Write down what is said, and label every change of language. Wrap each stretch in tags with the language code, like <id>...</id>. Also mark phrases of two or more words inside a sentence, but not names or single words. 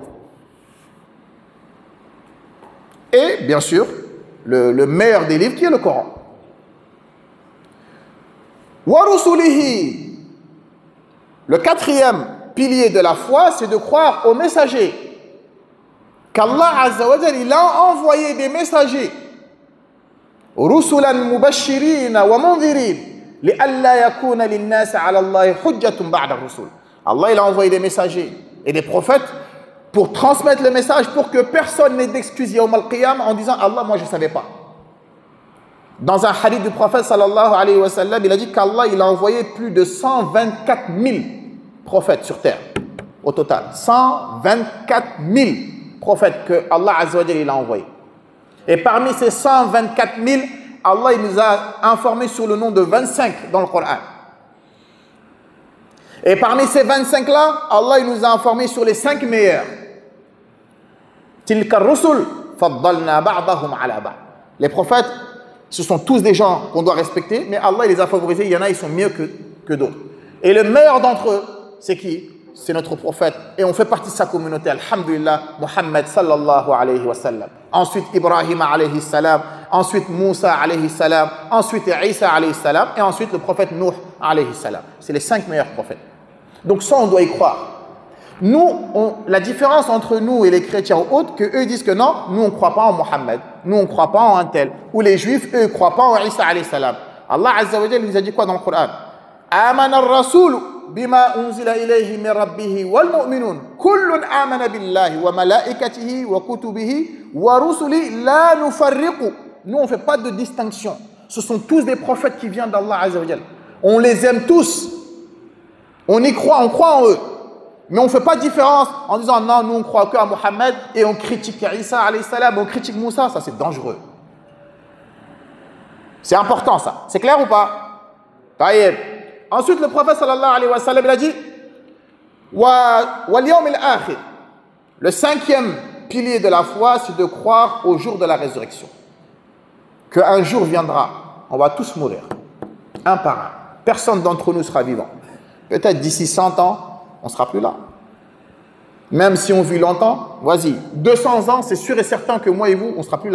<fr>Et, bien sûr, le meilleur des livres qui est le Coran.</fr> <ar>ورسله.</ar> <fr>Le quatrième pilier de la foi, c'est de croire aux messagers. Qu'Allah</fr> <ar>عز وجل,</ar> <fr>il a envoyé des messagers.</fr> <ar>رسلا مبشرين ومنذرين لئلا يكون للناس على الله حجة بعد الرسل.</ar> <fr>Allah, il a envoyé des messagers et des prophètes pour transmettre le message pour que personne n'ait d'excuse</fr> <ar>يوم القيام</ar> <fr>en disant Allah, moi je ne savais pas. Dans un hadith du prophète</fr> <ar>صلى الله عليه وسلم,</ar> <fr>il a dit qu'Allah, il a envoyé plus de 124 000 prophètes sur terre. Au total, 124 000 prophètes que Allah</fr> <ar>عز وجل</ar> <fr>il a envoyés. Et parmi ces 124 000, Allah il nous a informé sur le nom de 25 dans le Coran. Et parmi ces 25-là, Allah il nous a informé sur les 5 meilleurs.</fr> <ar>تلك الرسل فضلنا بعضهم على بعض.</ar> <fr>Les prophètes, ce sont tous des gens qu'on doit respecter, mais Allah il les a favorisés, il y en a, ils sont mieux que d'autres. Et le meilleur d'entre eux, c'est qui? C'est notre prophète. Et on fait partie de sa communauté,</fr> <ar>الحمد لله، محمد صلى الله عليه وسلم.</ar> <fr>Ensuite Ibrahim</fr> <ar>عليه السلام,</ar> <fr>ensuite Moussa</fr> <ar>عليه السلام,</ar> <fr>ensuite Isa</fr> <ar>عليه السلام,</ar> <fr>et ensuite le prophète Nuh</fr> <ar>عليه السلام.</ar> <fr>C'est les 5 meilleurs prophètes. Donc ça, on doit y croire. Nous, la différence entre nous et les chrétiens ou autres, qu'eux disent que non, nous on ne croit pas en Mohammed, nous on ne croit pas en un tel. Ou les juifs, eux, ne croient pas en Isa</fr> <ar>عليه السلام.</ar> <fr>Allah</fr> <ar>عز وجل</ar> <fr>nous a dit quoi dans le Coran?</fr> <ar>آمن الرسول بما أنزل إليه من ربه والمؤمنون كل آمن بالله وملائكته وكتبه ورسله لا نفرق.</ar> <fr>Nous on ne fait pas de distinction. Ce sont tous des prophètes qui viennent d'Allah</fr> <ar>عز وجل.</ar> <fr>On les aime tous. On y croit, on croit en eux. Mais on ne fait pas de différence en disant non, nous on croit qu'à Mohammed et on critique Isa</fr> <ar>عليه السلام,</ar> <fr>on critique Moussa, ça c'est dangereux. C'est important ça. C'est clair ou pas? Taïeb. Ensuite le prophète</fr> <ar>صلى الله عليه وسلم</ar> <fr>il a dit</fr> <ar>واليوم الآخر.</ar> <fr>Le 5e pilier de la foi, c'est de croire au jour de la résurrection. Qu'un jour viendra, on va tous mourir, un par un. Personne d'entre nous sera vivant. Peut-être d'ici 100 ans, on ne sera plus là. Même si on vit longtemps, vas-y, 200 ans, c'est sûr et certain que moi et vous, on ne sera plus là.</fr>